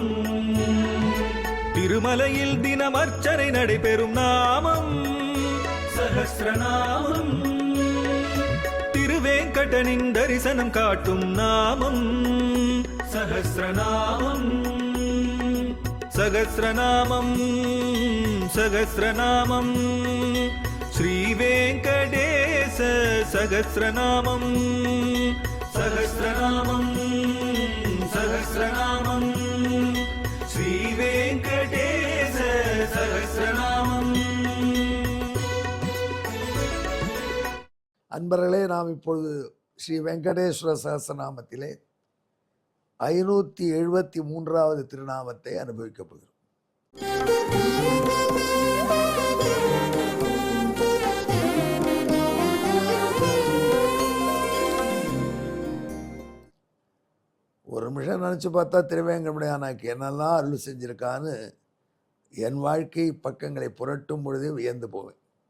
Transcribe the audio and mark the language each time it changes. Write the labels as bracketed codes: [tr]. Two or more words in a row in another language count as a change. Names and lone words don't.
[ta] திருமலையில் தினம் அர்ச்சனை நடைபெறும் நாமம் சகஸ்ரநாமம். திருவேங்கடனின் தரிசனம் காட்டும் நாமம் சகஸ்ரநாமம். [sa] सहस्रनामं सहस्रनामं श्रीवेङ्कटेश सहस्रनामं सहस्रनामं सहस्रनामं श्रीवेङ्कटेश सहस्रनामं. [ta] அன்பர்களே, நாம் இப்பொழுது ஸ்ரீ வெங்கடேஸ்வர சகஸ்ரநாமத்திலே 573வது திருநாமத்தை அனுபவிக்கப் போகிறோம். ஒரு நிமிஷம் நினச்சி பார்த்தா திருவேங்கடமுடையானாக்கு என்னெல்லாம் அருள் செஞ்சுருக்கான்னு என் வாழ்க்கை பக்கங்களை புரட்டும் பொழுதே வியந்து போவேன்.